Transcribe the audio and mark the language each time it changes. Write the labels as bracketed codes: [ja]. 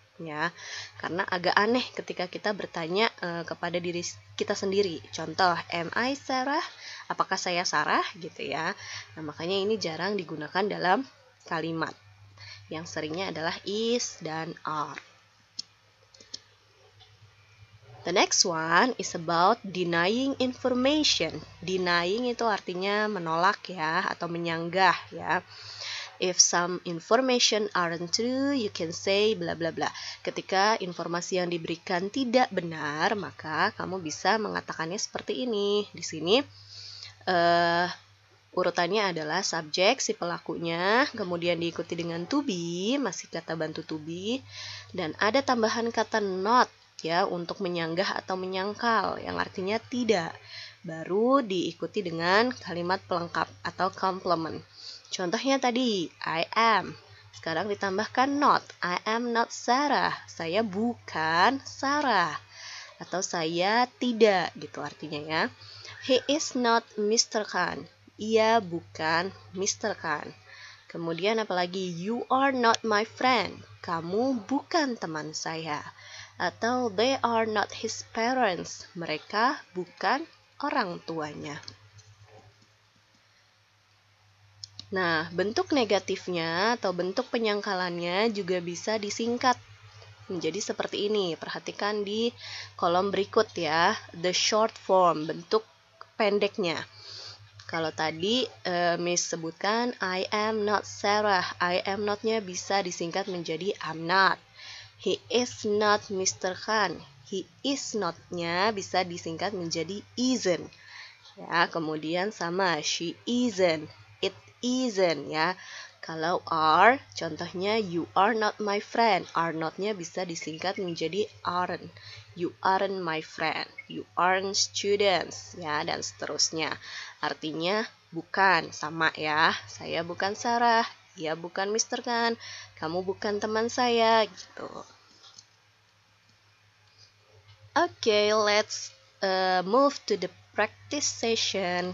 [id] ya, karena agak aneh ketika kita bertanya kepada diri kita sendiri. Contoh, am I Sarah? Apakah saya Sarah? Gitu ya. Nah, makanya ini jarang digunakan dalam kalimat. Yang seringnya adalah is dan are. [en] The next one is about denying information. [id] Denying itu artinya menolak ya, atau menyanggah ya. [en] If some information aren't true, you can say bla bla bla. [id] Ketika informasi yang diberikan tidak benar, maka kamu bisa mengatakannya seperti ini. Di sini urutannya adalah subjek si pelakunya, kemudian diikuti dengan to be, masih kata bantu to be, dan ada tambahan kata not ya untuk menyanggah atau menyangkal yang artinya tidak. Baru diikuti dengan kalimat pelengkap atau complement. Contohnya tadi, I am. Sekarang ditambahkan not. [en] I am not Sarah. Saya bukan Sarah. [id] Atau saya tidak, gitu artinya ya. [en] He is not Mr. Khan. Ia bukan Mr. Khan. [id] Kemudian apalagi, you are not my friend. Kamu bukan teman saya. [en] Atau they are not his parents. [id] Mereka bukan orang tuanya. Nah, bentuk negatifnya atau bentuk penyangkalannya juga bisa disingkat menjadi seperti ini. Perhatikan di kolom berikut ya, the short form, bentuk pendeknya. Kalau tadi Miss sebutkan I am not Sarah, I am not-nya bisa disingkat menjadi I'm not. [en] He is not Mr. Khan, he is not-nya bisa disingkat menjadi isn't. [id] Ya, kemudian sama she isn't, it isn't ya. Kalau are, contohnya you are not my friend. Are not-nya bisa disingkat menjadi aren't. [en] You aren't my friend. You aren't students ya, dan seterusnya. [id] Artinya bukan, sama ya. Saya bukan Sarah, ia bukan Mr. Khan, kamu bukan teman saya gitu. [en] Okay, let's move to the practice session.